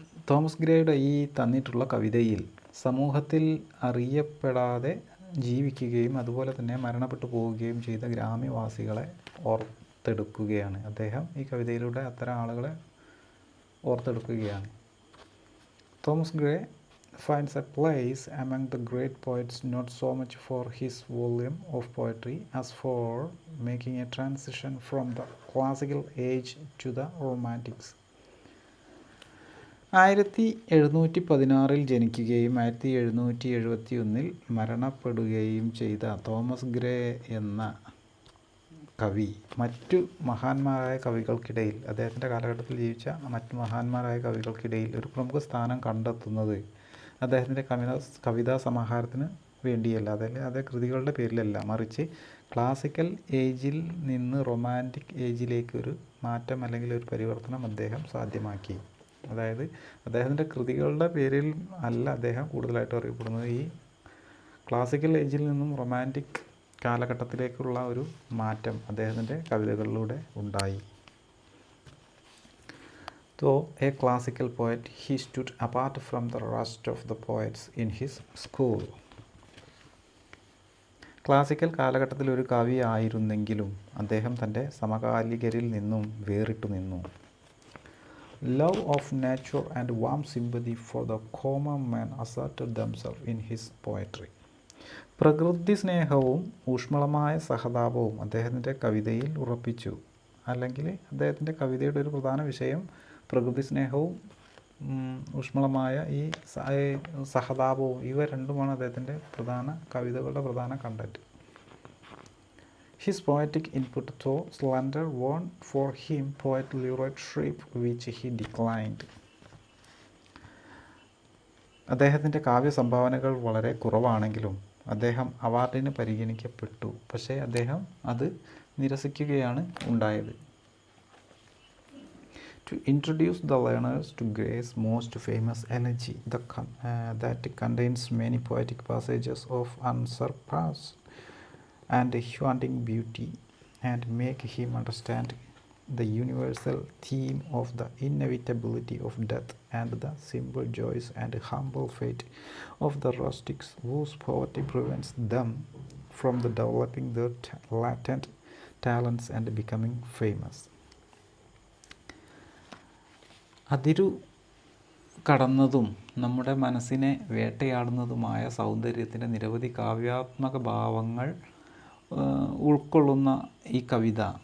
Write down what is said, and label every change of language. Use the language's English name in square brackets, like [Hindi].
[Malayalam] Thomas ഗ്രേയുടെ ഈ തന്നിട്ടുള്ള കവിതയിൽ സമൂഹത്തിൽ അറിയപ്പെടാതെ ജീവിക്കുകയും അതുപോലെ തന്നെ മരണപ്പെട്ടു പോവുകയും ചെയ്ത ഗ്രാമവാസികളെ ഓർത്തെടുക്കുകയാണ്. അദ്ദേഹം ഈ കവിതയിലൂടെ അത്തരം ആളുകളെ ഓർത്തെടുക്കുകയാണ്. [English] Thomas Gray finds a place among the great poets not so much for his volume of poetry as for making a transition from the classical age to the romantics. [Malayalam] 1716 ജനിക്കുകയും 1771 മരണപ്പെടുകയും ചെയ്ത തോമസ് ഗ്രേ എന്ന കവി മറ്റു മഹാന്മാരായ കവികൾക്കിടയിൽ, അദ്ദേഹത്തിൻ്റെ കാലഘട്ടത്തിൽ ജീവിച്ച മറ്റു മഹാന്മാരായ കവികൾക്കിടയിൽ ഒരു പ്രമുഖ സ്ഥാനം കണ്ടെത്തുന്നത് അദ്ദേഹത്തിൻ്റെ കവിതാ സമാഹാരത്തിന് വേണ്ടിയല്ല, അതേ കൃതികളുടെ പേരിലല്ല, മറിച്ച് ക്ലാസിക്കൽ ഏജിൽ നിന്ന് റൊമാൻറ്റിക് ഏജിലേക്ക് ഒരു മാറ്റം അല്ലെങ്കിൽ ഒരു പരിവർത്തനം അദ്ദേഹം സാധ്യമാക്കി. അതായത് അദ്ദേഹത്തിൻ്റെ കൃതികളുടെ പേരിൽ അല്ല അദ്ദേഹം കൂടുതലായിട്ടും അറിയപ്പെടുന്നത്, ഈ ക്ലാസിക്കൽ ഏജിൽ നിന്നും റൊമാൻറ്റിക് കാലഘട്ടത്തിലേക്കുള്ള ഒരു മാറ്റം അദ്ദേഹത്തിൻ്റെ കവിതകളിലൂടെ ഉണ്ടായി. [English] Though a classical poet, he stood apart from the rest of the poets in his school. [Malayalam] Classical കാലഘട്ടത്തിൽ ഒരു കവി ആയിരുന്നെങ്കിലും അദ്ദേഹം തൻ്റെ സമകാലികരിൽ നിന്നും വേറിട്ടു നിന്നു. [English] Love of nature and warm sympathy for the common man asserted themselves in his poetry. [Malayalam] പ്രകൃതി സ്നേഹവും ഊഷ്മളമായ സഹതാപവും അദ്ദേഹത്തിൻ്റെ കവിതയിൽ ഉറപ്പിച്ചു. അല്ലെങ്കിൽ അദ്ദേഹത്തിൻ്റെ കവിതയുടെ ഒരു പ്രധാന വിഷയം പ്രകൃതി സ്നേഹവും ഊഷ്മളമായ ഈ സഹതാപവും, ഇവ രണ്ടുമാണ് അദ്ദേഹത്തിൻ്റെ കവിതകളുടെ പ്രധാന content. [English] His poetic input, though slender, won for him poet laureateship which he declined. [Malayalam] അദ്ദേഹത്തിൻ്റെ കാവ്യ സംഭാവനകൾ വളരെ കുറവാണെങ്കിലും അദ്ദേഹം അവാർഡിന് പരിഗണിക്കപ്പെട്ടു, പക്ഷേ അദ്ദേഹം അത് നിരസിക്കുകയാണ് ഉണ്ടായത്. [English] To introduce the learners to Gray's most famous elegy, that contains many poetic passages of unsurpassed and haunting beauty, and make him understand the universal theme of the inevitability of death and the simple joys and humble fate of the rustics whose poverty prevents them from developing their latent talents and becoming famous. [Malayalam] അതിരു കടന്നതും നമ്മുടെ മനസ്സിനെ വേട്ടയാടുന്നതുമായ സൗന്ദര്യത്തിൻ്റെ നിരവധി കാവ്യാത്മക ഭാവങ്ങൾ ഉൾക്കൊള്ളുന്ന ഈ കവിത